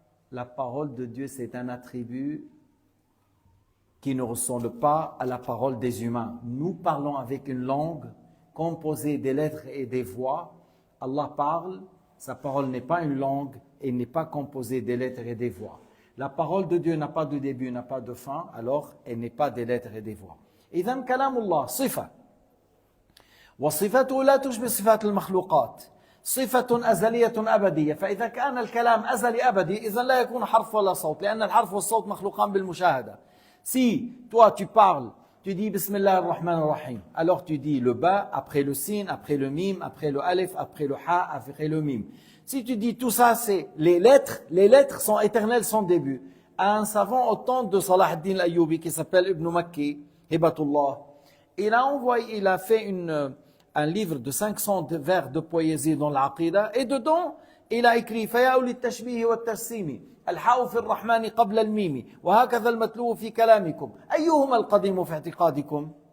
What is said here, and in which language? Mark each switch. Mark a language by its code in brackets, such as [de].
[fr] La parole de Dieu, c'est un attribut qui ne ressemble pas à la parole des humains. Nous parlons avec une langue composée des lettres et des voix. Allah parle, sa parole n'est pas une langue et n'est pas composée des lettres et des voix. La parole de Dieu n'a pas de début, n'a pas de fin, alors elle n'est pas des lettres et des voix. [ar] إذن كلام الله صفة، وصفته لا تشبه صفات المخلوقات، صفة أزلية أبدية. فإذا كان الكلام أزلي أبدي إذن لا يكون حرف ولا صوت، لأن الحرف والصوت مخلوقان بالمشاهدة. [fr] Si toi tu parles, tu dis Bismillah ar-Rahman ar-Rahim, alors tu dis le ba, après le sin, après le mim, après le alif, après le ha, après le mim. Si tu dis tout ça, c'est les lettres sont éternelles sans début. Un savant au temps de Salah ad-Din al-Ayyubi qui s'appelle Ibn Makki, Hibatullah, il a fait un livre de 500 vers de poésie dans l'Aqida, et dedans, il a écrit [ar] فَيَا أُولِي التَّشْبِيهِ وَالتَّرْسِيمِ الحاء في الرحمن قبل الميم وهكذا المتلو في كلامكم أيهما القديم في اعتقادكم.